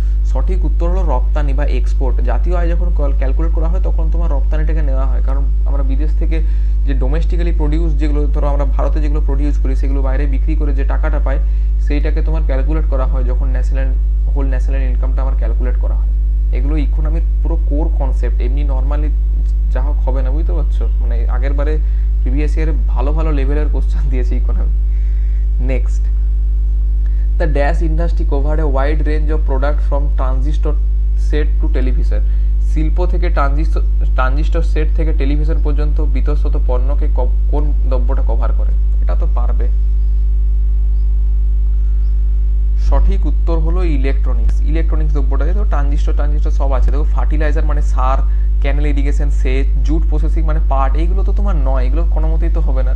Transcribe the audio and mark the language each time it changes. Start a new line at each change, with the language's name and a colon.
Bangla: সঠিক উত্তর হলো রপ্তানি বা এক্সপোর্ট। জাতীয় আয় যখন ক্যালকুলেট করা হয় তখন তোমার রপ্তানিটাকে নেওয়া হয়, কারণ আমরা বিদেশ থেকে যে ডোমেস্টিক্যালি প্রডিউস, যেগুলো ধরো আমরা ভারতে যেগুলো প্রডিউস করি সেগুলো বাইরে বিক্রি করে যে টাকাটা পাই, সেইটাকে তোমার ক্যালকুলেট করা হয় যখন হোল ন্যাশনাল ইনকামটা আমার ক্যালকুলেট করা হয়। এগুলো ইকোনমির পুরো কোর কনসেপ্ট, এমনি নর্মালি যা হোক হবে না, বুঝতে পারছো? মানে আগের বারে প্রিভিয়াস ইয়ারে ভালো ভালো লেভেলের কোশ্চেন দিয়েছে economy.
English: Next, the dash industry covered a wide range of products from transistor set to television.
Bangla: শিল্প থেকে ট্রানজিস্টর সেট থেকে টেলিভিশন পর্যন্ত বিতস্তত পণ্যকে কোন দ্রব্যটা কভার করে? এটা তো পারবে। সঠিক উত্তর হলো ইলেকট্রনিক্স। ইলেকট্রনিক্স দ্রব্যটা, দেখো ট্রানজিস্টর সব আছে। দেখো ফার্টিলাইজার মানে সার, ক্যানেল ইরিগেশন সেচ, জুট প্রসেসিং মানে পাট, এইগুলো তো তোমার নয়, এগুলো কোনো মতেই তো হবে না।